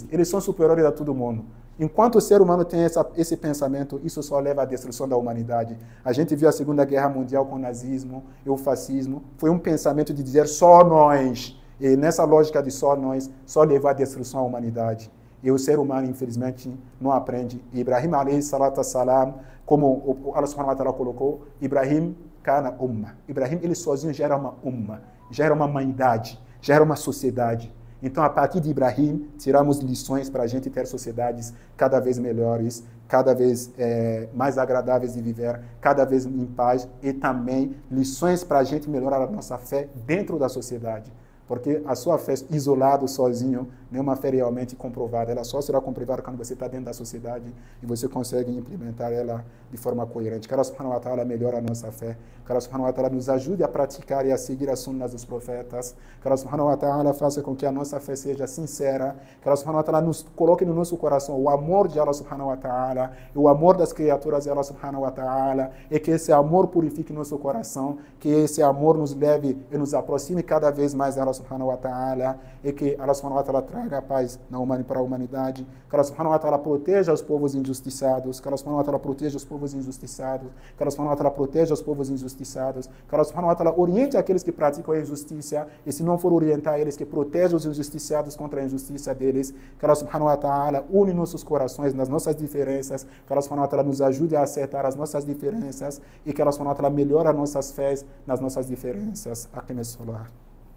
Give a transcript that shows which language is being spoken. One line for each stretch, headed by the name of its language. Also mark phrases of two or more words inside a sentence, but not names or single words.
Portuguese: Eles são superiores a todo mundo. Enquanto o ser humano tem esse pensamento, isso só leva à destruição da humanidade. A gente viu a Segunda Guerra Mundial com o nazismo e o fascismo. Foi um pensamento de dizer só nós. E nessa lógica de só nós, só leva à destruição da humanidade. E o ser humano, infelizmente, não aprende.
Arabic: إبراهيم عليه الصلاة والسلام,
Portuguese: como o
Arabic: الله سبحانه وتعالى
Portuguese: colocou,
Arabic: إبراهيم كان أمة.
Portuguese: Ibrahim, ele sozinho gera uma umma, gera uma humanidade, gera uma sociedade. Então, a partir de Ibrahim, tiramos lições para a gente ter sociedades cada vez melhores, cada vez mais agradáveis de viver, cada vez em paz, e também lições para a gente melhorar a nossa fé dentro da sociedade. Porque a sua fé isolado, sozinho, não é uma fé realmente comprovada. Ela só será comprovada quando você está dentro da sociedade e você consegue implementar ela de forma coerente. Que
Arabic: الله سبحانه وتعالى
Portuguese: melhore a nossa fé. Que
Arabic: الله سبحانه وتعالى
Portuguese: nos ajude a praticar e a seguir as sunnas dos profetas. Que
Arabic: الله سبحانه وتعالى
Portuguese: faça com que a nossa fé seja sincera. Que
Arabic: الله سبحانه وتعالى
Portuguese: nos coloque no nosso coração o amor de
Arabic: الله سبحانه وتعالى,
Portuguese: o amor das criaturas de
Arabic: الله سبحانه وتعالى,
Portuguese: e que esse amor purifique nosso coração, que esse amor nos leve e nos aproxime cada vez mais de
Arabic: الله سبحانه وتعالى,
Portuguese: e que
Arabic: الله سبحانه وتعالى
Portuguese: traga a paz para a humanidade, que
Arabic: الله سبحانه و
Portuguese: ta'ala proteja os povos injustiçados, que
Arabic: الله سبحانه وتعالى
Portuguese: proteja os povos injustiçados, que
Arabic: الله سبحانه وتعالى
Portuguese: proteja os povos injustiçados, que
Arabic: الله سبحانه وتعالى
Portuguese: oriente aqueles que praticam a injustiça, e se não for orientar eles, que proteja os injustiçados contra a injustiça deles, que
Arabic: الله سبحانه وتعالى
Portuguese: une nossos corações nas nossas diferenças, que
Arabic: الله سبحانه وتعالى
Portuguese: nos ajude a acertar as nossas diferenças, e que
Arabic: الله سبحانه وتعالى
Portuguese: melhore as nossas fés nas nossas diferenças.
Arabic: أقم الصلاة.